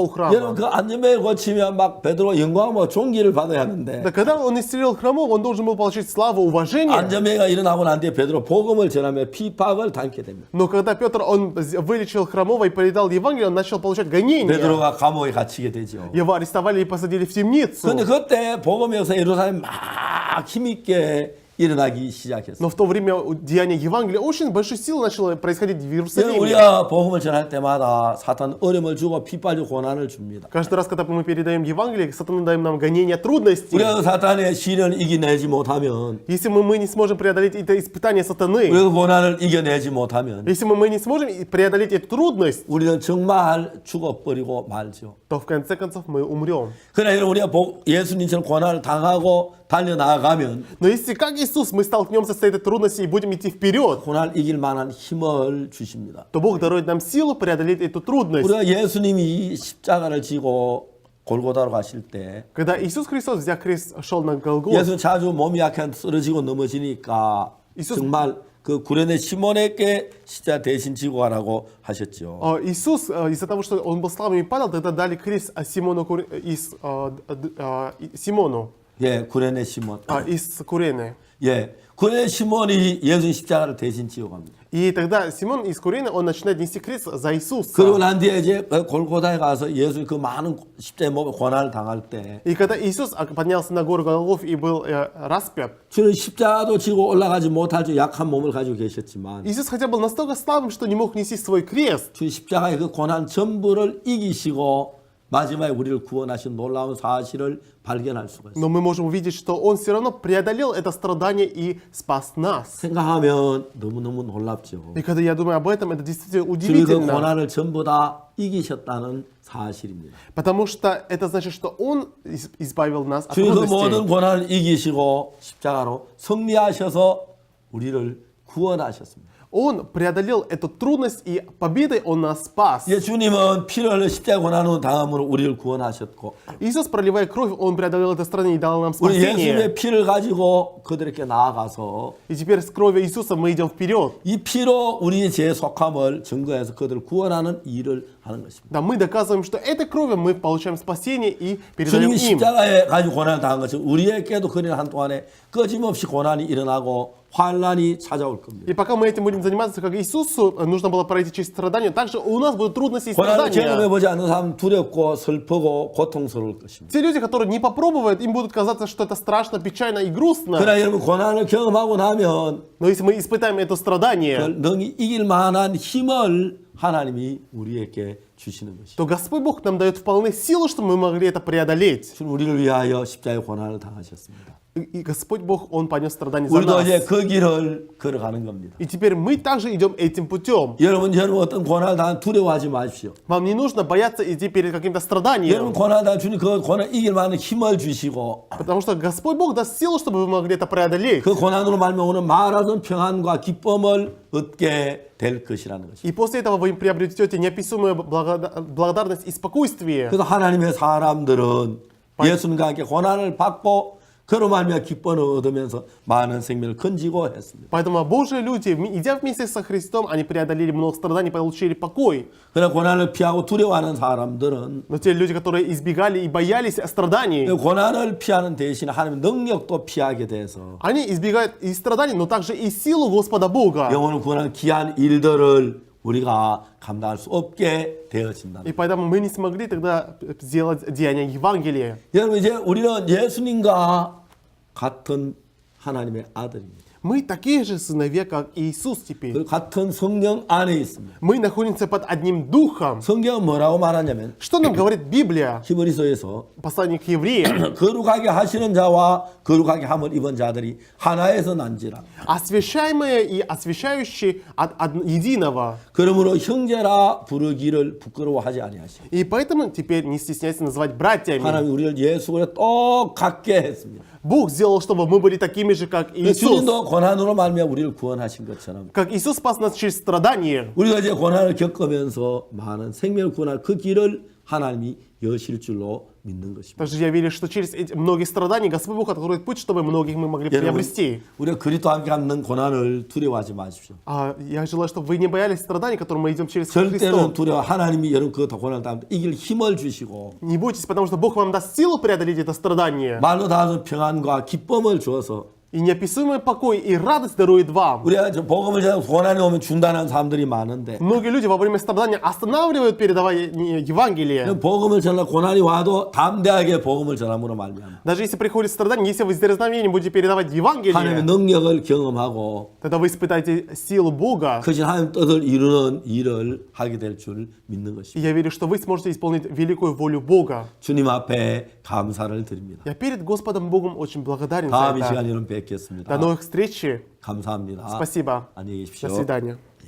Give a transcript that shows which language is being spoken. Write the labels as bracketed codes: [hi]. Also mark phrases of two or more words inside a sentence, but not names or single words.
[ko] 여러분 [ru] храма. [ko] 그 안전벨 고치면 막 베드로 영광과 존귀를 받아야 하는데 [ru] Да когда он исцелил хромого, он должен был получить славу, уважение. [ko] 안전벨가 일어나고 난 뒤에 베드로 복음을 전하며 핍박을 당게 됩니다. [ru] Но когда Петр, он вылечил хромого и передал Евангелие, он начал получать гонения. [ko] 베드로가 감옥에 갇히게 되죠. [ru] Его арестовали и посадили в темницу. [ko] 그런데 그때 복음의 역사 예루살렘 막 힘있게 일어나기 시작했어요. [ru] Но в то время деяние Евангелия очень большой силой начало происходить в Иерусалиме. [ko] 우리가 복음을 전할 때마다 사탄 어려움을 주고 핍박을 고난을 줍니다. [ru] Каждый раз, когда мы передаем Евангелие, Сатана дает нам гонения, трудности. [ko] 우리가 그 사탄의 시련을 이겨내지 못하면 [ru] Если мы не сможем преодолеть это испытание сатаны, [ko] 우리가 그 고난을 이겨내지 못하면 [ru] если мы не сможем преодолеть эту трудность, [ko] 우리는 정말 죽어버리고 말죠. [ru] то в конце концов мы умрем. [ko] 그러나 여러분 우리가 예수님처럼 고난을 당하고 달려나가면 [ru] Но если как Иисус мы столкнемся с этой трудностью и будем идти вперед, [ko] 고난을 이길 만한 힘을 주십니다. [ru] то Бог дарует нам силу преодолеть эту трудность. [ko] 우리가 예수님이 십자가를 지고 골고다로 가실 때 [ru] Когда Иисус Христос, взяв крест, шел на Голгофу, [ko] 예수 자주 몸이 약한 쓰러지고 넘어지니까 정말 그 구레네 시몬에게 십자가 대신 지고 가라고 하셨죠. [ru] Иисус, из-за того, что он был слабым и падал, тогда дали крест Симону [ko] 예, 구레네 시몬. [ru] из Курены. [ko] 예, 구레네 시몬이 예수 십자가를 대신 지고 갑니다. [ru] И тогда Симон из Курены, он начинает нести крест за Иисуса. [ko] 그리고 난 뒤에 이제 골고다에 가서 예수 그 많은 십자가의 몸에 고난을 당할 때 [ru] И когда Иисус поднялся на гору Голгоф и был распят, [ko] 주는 십자가도 지고 올라가지 못할 줄 약한 몸을 가지고 계셨지만 [ru] Иисус хотя был настолько слабым, что не мог нести свой крест. [ko] 주 십자가의 그 고난 전부를 이기시고 마지막에 우리를 구원하신 놀라운 사실을 발견할 수가 있어요. [ru] Но мы можем увидеть, что Он все равно преодолел это страдание и спас нас. [ko] 생각하면 너무너무 놀랍죠. [ru] И когда я думаю об этом, это действительно [ko] 주님 그 [ru] удивительно. [ko] 고난을 전부 다 이기셨다는 사실입니다. [ru] Потому что это значит, что Он избавил нас от [ko] 주님 그 모든 [ru] трудностей. [ko] 고난을 이기시고 십자가로 승리하셔서 우리를 구원하셨습니다. [ru] Он преодолел эту трудность, и победой Он нас спас. [ko] 예, 주님은 피를 흘려 십자가 고난을 당함으로 우리를 구원하셨고 [ru] Иисус, проливая кровь, Он преодолел это страдание и дал нам [ko] 우리 [ru] спасение. [ko] 예수님의 피를 가지고 그들에게 나아가서 [ru] И теперь с кровью Иисуса мы идем вперед. [ko] 이 피로 우리의 죄 속함을 증거해서 그들을 구원하는 일을 하는 것입니다. [ru] Да, мы доказываем, что этой кровью мы получаем спасение и передаем [ko] 주님이 [ru] им. [ko] 십자가에 가지고 고난을 당한 것은 우리에게도 그런 한동안에 끊임없이 고난이 일어나고 환란이 찾아올 겁니다. [ru] И пока мы этим будем заниматься, как Иисусу нужно было пройти через страдания, также у нас будут трудности и [ko] 고난을 [ru] страдания. [ko] 경험해보지 않는 사람은 두렵고 슬프고 고통스러울 것입니다. [ru] Те люди, которые не попробуют, им будут казаться, что это страшно, печально и грустно. [ko] 그러나 여러분 고난을 경험하고 나면 [ru] Но если мы испытаем это страдание, [ko] 그걸 능히 이길 만한 힘을 하나님이 우리에게 주시는 것이죠. [ru] то Господь Бог нам дает вполне силу, чтобы мы могли это преодолеть. [ko] 주님 우리를 위하여 십자가의 고난을 당하셨습니다. [ru] И Господь Бог, Он понес страдания за [ko] 우리도 [ru] нас. [ko] 이제 그 길을 걸어가는 겁니다. [ru] И теперь мы также идем этим путем. [ko] 여러분 어떤 고난을 당하면 두려워하지 마십시오. [ru] Вам не нужно бояться идти перед каким-то [ko] 여러분 [ru] страданием, [ko] 고난을 당하면 주님 그 고난 이길 만한 힘을 주시고 [ru] потому что Господь Бог даст силу, чтобы вы могли это преодолеть. [ko] 그 고난으로 말미암아 오는 말하던 평안과 기쁨을 얻게 될 것이라는 것입니다. [ru] И после этого вы им приобретете неописуемую благодарность и спокойствие. [ko] 그래서 하나님의 사람들은 예수님과 함께 고난을 받고 그로 말미암아 기쁨을 얻으면서 많은 생명을 건지고 했습니다. [ru] Поэтому Божьи люди, идя вместе со Христом, они преодолели много страданий, получили покой. [ko] 그러나 고난을 피하고 두려워하는 사람들은 [ru] Но те люди, которые избегали и боялись страданий, [ko] 고난을 피하는 대신 하나님의 능력도 피하게 돼서 [ru] они избегают и страданий, но также и силу Господа Бога. [ko] 영혼을 구원하는 귀한 일들을 우리가 감당할 수 없게 되어진다. [ru] И поэтому мы не смогли тогда сделать деяния Евангелия. [ko] 여러분 이제 우리는 예수님과 같은 하나님의 아들입니다. [ru] Мы такие же сыновья, как Иисус теперь. [ko] 그 같은 성령 안에 있습니다. [ru] Мы находимся под одним духом. [ko] 성경은 뭐라고 말하냐면 [ru] Что нам говорит Библия? [ko] 히브리서에서 [ru] Послание к евреям. [ko] 거룩하게 하시는 자와 거룩하게 함을 입은 자들이 하나에서 난지라. [ru] Освящаемые и освящающие от единого. [ko] 그러므로 형제라 부르기를 부끄러워하지 아니하시고 [ru] И поэтому теперь не стесняйся называть братьями. [ko] 하나님 우리를 예수와 똑같게 했습니다. [ru] Бог сделал, чтобы мы были такими же, как Иисус. [ko] 주님도 고난으로 말미암아 우리를 구원하신 것처럼 [ru] Как Иисус спас нас через страдания. [ko] 우리가 이제 고난을 겪으면서 많은 생명을 구원할 그 길을 하나님이 여실 줄로 믿는 것입니다. [ru] Также я верю, что через эти многие страдания Господь Бог откроет путь, чтобы многих мы могли [ko] 여러분, [ru] приобрести. [ko] 우리가 그리스도와 함께 갖는 고난을 두려워하지 마십시오. [ru] Я желаю, чтобы вы не боялись страданий, которым мы идем через [ko] 절대로 [ru] Христом. [ko] 두려워. 하나님이 여러분 그 고난을 당하면 이길 힘을 주시고 [ru] Не бойтесь, потому что Бог вам даст силу преодолеть это страдание. [ko] 말로 다하는 평안과 기쁨을 주어서 [ru] И неописуемый покой и радость дарует вам. [ko] 우리가 저 복음을 전하고 고난이 오면 중단하는 사람들이 많은데 [ru] Многие люди во время страдания останавливают передавание Евангелия. [ko] 복음을 전하고 고난이 와도 담대하게 복음을 전함으로 말미암아 [ru] Даже если приходит страдание, если вы с дерзновением будете передавать [ko] 하나님의 [ru] Евангелие, [ko] 능력을 경험하고 [ru] тогда вы испытаете силу Бога. [ko] 크신 하나님 뜻을 이루는 일을 하게 될 줄 믿는 [ru] И [ko] 것입니다. [ru] я верю, что вы сможете исполнить великую волю Бога. [ko] 주님 앞에 감사를 드립니다. [ru] Я перед Господом Богом очень благодарен за [ko] 다음 이 [ru] это. [ko] 시간에 여러분 [ru] До [ko] 뵙겠습니다. [ru] новых встреч. [ko] 감사합니다. [ru] Спасибо. [ko] 안녕히 [ru] До [ko] 계십시오. [ru] свидания.